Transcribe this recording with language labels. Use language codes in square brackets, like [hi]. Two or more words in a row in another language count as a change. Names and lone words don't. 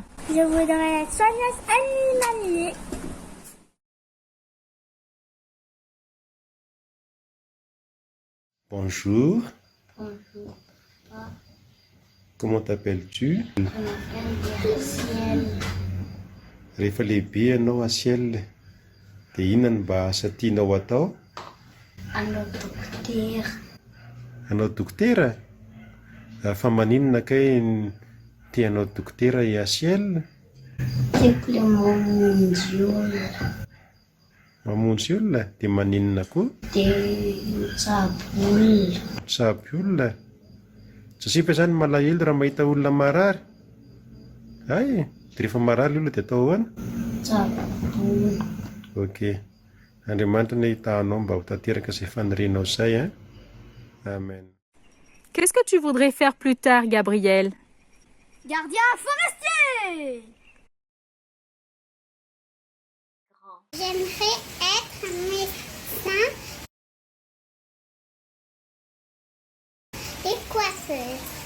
[fr] Je voudrais être soigneuse animalier. Bonjour, Bonjour. comment t'appelles-tu? Je m'appelle Ciel. [mg] Rehefa lehibe ianao Asiel, dia inona no mba asa tianao atao? Hanao dokotera. Hanao dokotera? Fa maninona kay tianao dokotera i Asiel? Tiako ilay mamonjy olona. Mamonjy olona? Dia maninona koa? Dia mitsabo olona. Mitsabo olona? Sasipa zany malahelo raha mahita olona marary. Ay, dia rehefa marary olona dia atao ahoana? Mitsabo olona. Ok. Andriamanitra ny ahitahanao mba ho tanteraka izay fanirianao izay. Amen. [fr] Qu'est-ce que tu voudrais faire plus tard, Gabriel? Gardien forestier. J'aimerais être médecin et coiffeuse.